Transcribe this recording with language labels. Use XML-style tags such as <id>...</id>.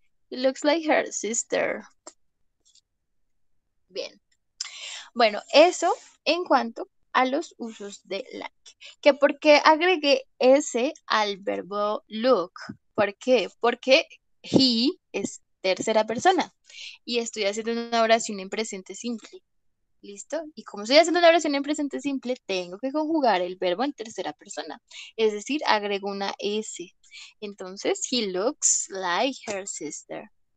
<en>He looks like her sister.</en> <es>Bien. Bueno, eso en cuanto a los usos de like. ¿Que por qué agregué ese al verbo look? ¿Por qué? Porque he es tercera persona y estoy haciendo una oración en presente simple. ¿Listo? Y como estoy haciendo una oración en presente simple, tengo que conjugar el verbo en tercera persona. Es decir, agrego una S. Entonces,</es> <en>he looks like her sister.</en>